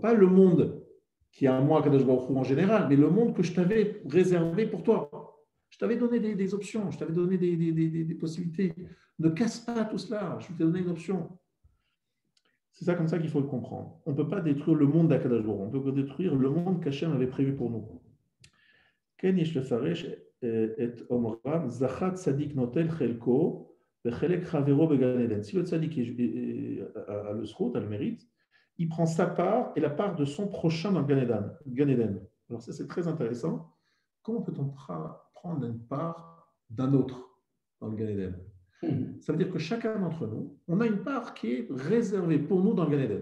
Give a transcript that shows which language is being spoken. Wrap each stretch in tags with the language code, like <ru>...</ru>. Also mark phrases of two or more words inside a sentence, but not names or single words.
<fr>Pas le monde qui est à moi,</fr> <he>קדוש ברוך הוא</he> <fr>en général, mais le monde que je t'avais réservé pour toi. Je t'avais donné des options, je t'avais donné des possibilités. Ne casse pas tout cela, je t'ai donné une option. C'est ça comme ça qu'il faut le comprendre. On ne peut pas détruire le monde d'</fr> <he>הקדוש ברוך הוא,</he> <fr>on peut détruire le monde qu'Hachem avait prévu pour nous.</fr> <he>כן יש לפרש את אומרם זכה צדיק נוטל חלקו וחלק חברו בגן עדן.</he> <fr>Si le tzadik a le zchut, a le mérite, il prend sa part et la part de son prochain dans le Gan Eden. Alors ça, c'est très intéressant. Comment peut-on prendre une part d'un autre dans le Gan Eden? Ça veut dire que chacun d'entre nous, on a une part qui est réservée pour nous dans le Gan Eden.</fr>